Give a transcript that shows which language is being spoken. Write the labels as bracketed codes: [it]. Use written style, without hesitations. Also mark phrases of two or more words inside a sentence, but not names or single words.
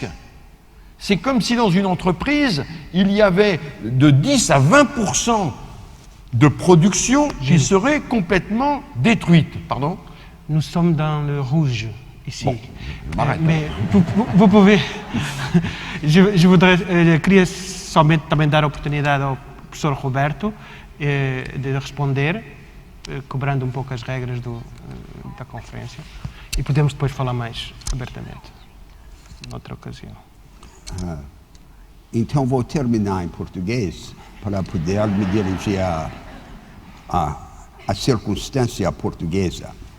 [fr] C'est comme si dans une entreprise, il y avait de 10 à 20% de production qui serait complètement détruite. Pardon ? Nous sommes dans le rouge ici. Bon, mais vous pouvez... je voudrais... [pt] queria somente também dar a oportunidade ao professor Roberto de responder, cobrando um pouco as regras da conferência, e podemos depois falar mais abertamente, noutra ocasião. Então vou terminar em português para poder me dirigir à circunstância portuguesa.